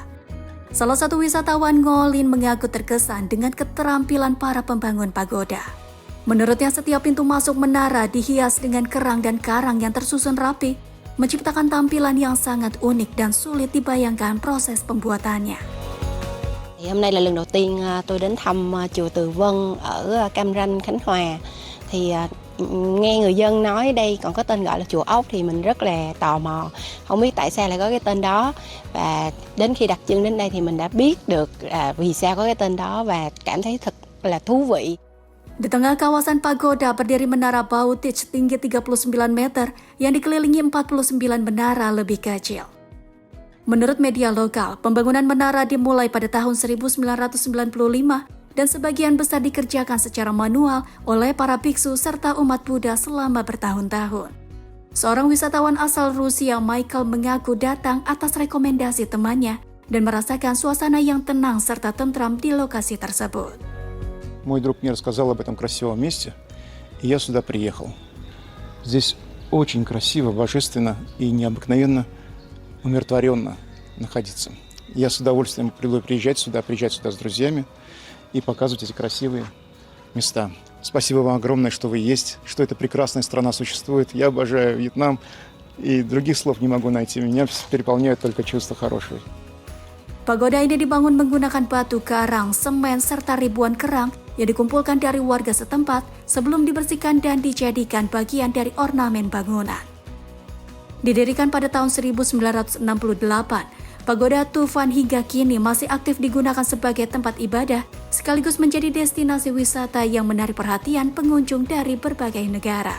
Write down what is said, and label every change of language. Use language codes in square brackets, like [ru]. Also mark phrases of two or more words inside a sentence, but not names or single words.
[id] Salah satu wisatawan Ngolin mengaku terkesan dengan keterampilan para pembangun pagoda. Menurutnya setiap pintu masuk menara dihias dengan kerang dan karang yang tersusun rapi, menciptakan tampilan yang sangat unik dan sulit dibayangkan proses pembuatannya. [vi] Hôm nay là lần đầu tiên tôi đến thăm chùa Từ Vân ở Cam Ranh, Khánh Hòa. Thì nghe người dân nói đây còn có tên gọi là chùa Ốc thì mình rất là tò mò, không biết tại sao lại có cái tên đó, và đến khi đặt chân đến đây thì mình đã biết được vì sao có cái tên đó và cảm thấy thật là thú vị. [id] Di tengah kawasan pagoda berdiri menara Bautich tinggi 39 meter yang dikelilingi 49 menara lebih kecil. Menurut media lokal, pembangunan menara dimulai pada tahun 1995 dan sebagian besar dikerjakan secara manual oleh para biksu serta umat Buddha selama bertahun-tahun. Seorang wisatawan asal Rusia, Michael, mengaku datang atas rekomendasi temannya dan merasakan suasana yang tenang serta tentram di lokasi tersebut. [ru] Мой друг мне рассказал об этом красивом месте, и я сюда приехал. Здесь очень красиво, божественно и необыкновенно умиротворенно находиться. Я с удовольствием буду приезжать сюда с друзьями и показывать эти красивые места. Спасибо вам огромное, что вы есть, что эта прекрасная страна существует. Я обожаю Вьетнам, и других слов не могу найти. Меня переполняют только чувства хорошие. [id] Pagoda ini dibangun menggunakan batu karang, semen, serta ribuan kerang yang dikumpulkan dari warga setempat sebelum dibersihkan dan dijadikan bagian dari ornamen bangunan. Didirikan pada tahun 1968, pagoda Tufan hingga kini masih aktif digunakan sebagai tempat ibadah sekaligus menjadi destinasi wisata yang menarik perhatian pengunjung dari berbagai negara.